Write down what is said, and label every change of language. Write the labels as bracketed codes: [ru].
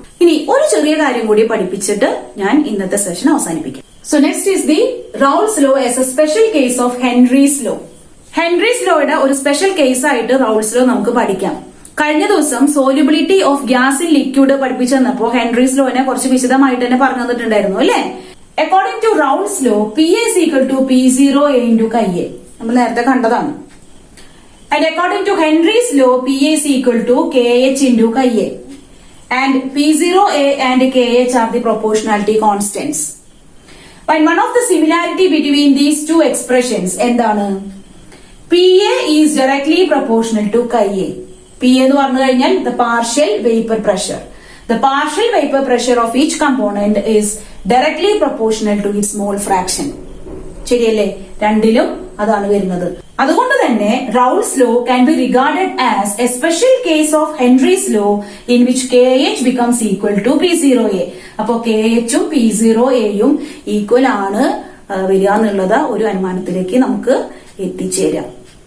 [ml] ഇനി ഒരു ചെറിയ കാര്യം കൂടി പഠിപ്പിച്ചിട്ട് ഞാൻ ഇന്നത്തെ സെഷൻ അവസാനിപ്പിക്കാം. [en] So next is the Raoult's law as a special case of Henry's law. [ml] Henry's ലോയുടെ ഒരു സ്പെഷ്യൽ കേസ് ആയിട്ട് റൗൾസ് ലോ നമുക്ക് പഠിക്കാം. കഴിഞ്ഞ ദിവസം സോല്യൂബിലിറ്റി ഓഫ് ഗ്യാസ് ഇൻ ലിക്വിഡ് പഠിപ്പിച്ചു തന്നപ്പോ ഹെൻറീസ് ലോനെ കുറച്ച് വിശദമായിട്ട് തന്നെ പറഞ്ഞു തന്നിട്ടുണ്ടായിരുന്നു അല്ലെ. [en] According to Raoult's law P is equal to P0A into Ka. [ml] നമ്മൾ നേരത്തെ കണ്ടതാണ്. [en] And according to Henry's law, P is equal to Kh into Ka. And P0A and Kh are the proportionality constants. And one of the similarity between these two expressions [ml] എന്താണ്? [en] PA is directly proportional to Ka. PA [ml] എന്ന് പറഞ്ഞു കഴിഞ്ഞാൽ [en] the partial vapor pressure. The partial vapor pressure of each component is directly proportional to its mole fraction. [ml] ശരിയല്ലേ? രണ്ടിലും അതാണ് വരുന്നത്. അതുകൊണ്ട് തന്നെ [en] Raoult's law can be regarded as a special case of Henry's law in which KH becomes equal to P0A. [ml] അപ്പോ KH ഉം P0A യും equal ആണ് വരിക എന്നുള്ളത് ഒരു അനുമാനത്തിലേക്ക് നമുക്ക് എത്തിച്ചേരാം.